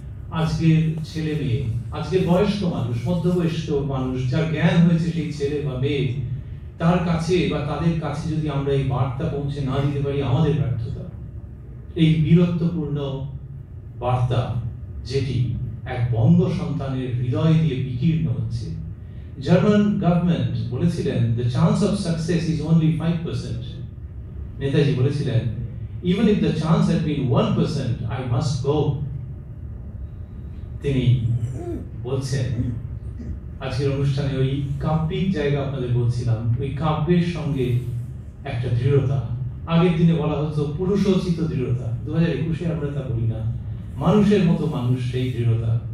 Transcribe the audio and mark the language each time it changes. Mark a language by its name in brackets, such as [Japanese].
[Bangla] আজকের ছেলে মেয়ে, আজকের বয়স্ক মানুষ, মধ্যবয়স্ক মানুষ, যার জ্ঞান হয়েছে সেই ছেলে বা মেয়ে, তার কাছে বা তাদের কাছে যদি আমরা এই বার্তা পৌঁছে না দিতে পারি, আমাদের ব্যর্থতা। এই বীরত্বপূর্ণ বার্তা, যেটি এক বঙ্গ সন্তানের হৃদয় দিয়ে বিকীর্ণ হচ্ছে। জার্মান গভর্নমেন্ট বলেছিলেন, [English] the chance of success is only 5%. [Bangla] Netaji বলেছিলেন, [English] even if the chance had been 1%, I must go. [Bangla] তিনি বলছেন, আজকের অনুষ্ঠানে ওই কাব্যিক জায়গা আপনাদের বলছিলাম, ওই কাব্যের সঙ্গে একটা দৃঢ়তা। আগের দিনে বলা হতো পুরুষোচিত দৃঢ়তা, 2021-এ আমরা তা বলি না, মানুষের মতো মানুষ সেই দৃঢ়তা।